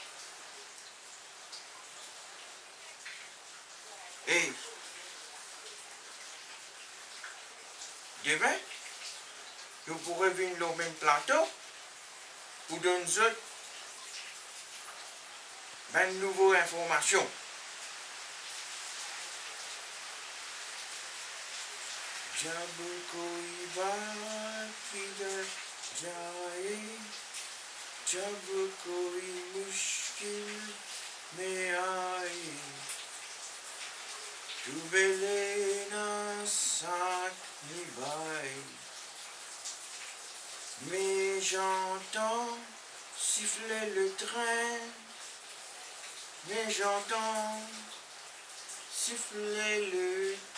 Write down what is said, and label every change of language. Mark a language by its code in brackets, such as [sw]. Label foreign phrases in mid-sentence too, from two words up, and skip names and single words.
[fr] Et demain, nous pourrons venir au même plateau pour donner une nouvelle information. [hi] जब कोई बात किधर जाए, जब कोई मुश्किल में आए, तू लेना साथ निभाए. [fr] Mais j'entends siffler le train, mais j'entends siffler le